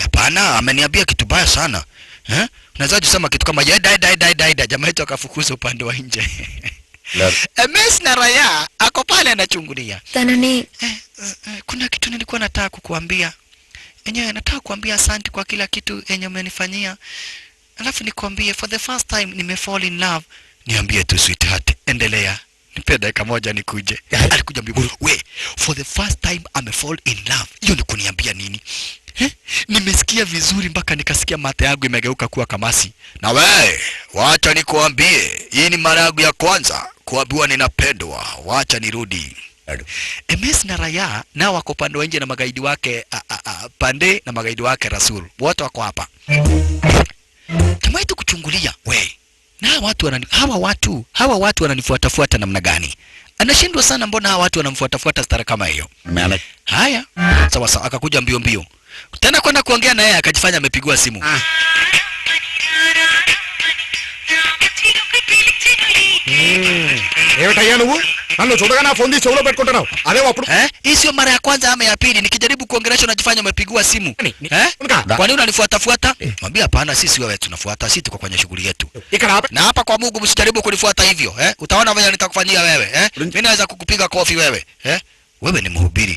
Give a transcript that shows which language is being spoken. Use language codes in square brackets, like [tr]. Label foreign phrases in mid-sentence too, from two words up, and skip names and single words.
[sw] Hapana, ameniambia kitu baya sana. Unaweza kusema kitu kama dai. Jamaa yetu akafukuza upande wa nje. MS na Raya ako pale anachungulia. Tanani Kuna kitu nilikuwa nataka kukuambia. Enyewe nataka kuambia asante kwa kila kitu yenye umenifanyia. Alafu nikwambie [en] for the first time [sw] nimefall [en] in love. [sw] Niambie tu sweetheart, endelea. Nipe dakika moja nikuje. Alikuja mbio. [en] We, for the first time fall in love. [sw] Hiyo ni kuniambia nini? Nimesikia vizuri mpaka nikasikia mate yangu imegeuka kuwa kamasi. Na we, wacha nikuambie, hii ni mara yangu ya kwanza kuambiwa ninapendwa. Wacha nirudi. MS na Raya nao wako pande nje na magaidi wake Pande na magaidi wake Rasul. Wote wako hapa. Kama itu kuchungulia, we. Na hawa watu wananifuata namna gani? Anashindwa sana, mbona hawa watu wanamfuata stara kama hiyo? Haya, sawa akakuja mbio. Tena kwenda kuongea na yeye akajifanya amepigwa simu. [te] ఏమిటయ్యా నువ్వు నన్ను చూడగానే ఫోన్ తీసి చెవులో పెట్టుకుంటున్నావు అదే అప్పుడు [sw] hii sio mara ya kwanza ama ya pili nikijaribu kuongelesha unajifanya umepigwa simu. Kwa nini unanifuata? Mwambie hapana, sisi wewe tunafuata, sisi tuko kwenye shughuli yetu. Na hapa kwa Mungu msijaribu kunifuata hivyo, utaona vile nitakufanyia wewe, mimi naweza kukupiga kofi wewe, wewe ni mhubiri.